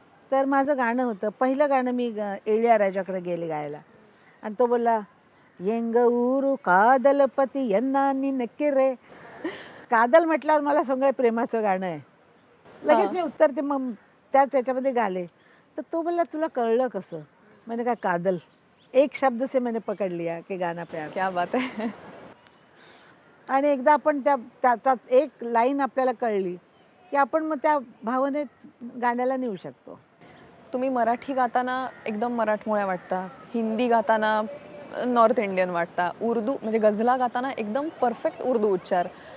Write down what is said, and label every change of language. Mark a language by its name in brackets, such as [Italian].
[Marathi] तर माझं गाणं होतं, पहिलं गाणं मी इळयाराजाकडे गेले गायला, आणि तो बोलला, [Tamil] येंग ऊरू कादलपती यांना नक्की रे. [Marathi] कादल म्हटल्यावर मला सगळं प्रेमाचं गाणं आहे. लगेच मी उत्तर ते मग त्याच याच्यामध्ये गाले. तर तो बोलला, तुला कळलं कसं? [Hindi] मैंने कहा कादल, एक शब्द से मैंने पकड लिया की गाना प्यार. क्या बात आहे. [Marathi] आणि एकदा आपण त्याचा एक लाईन आपल्याला कळली की आपण मग त्या भावनेत गाण्याला नेऊ शकतो. तुम्ही मराठी गाताना एकदम मराठमोळ्या वाटता, हिंदी गाताना नॉर्थ इंडियन वाटता, उर्दू म्हणजे गझला गाताना एकदम परफेक्ट उर्दू उच्चार.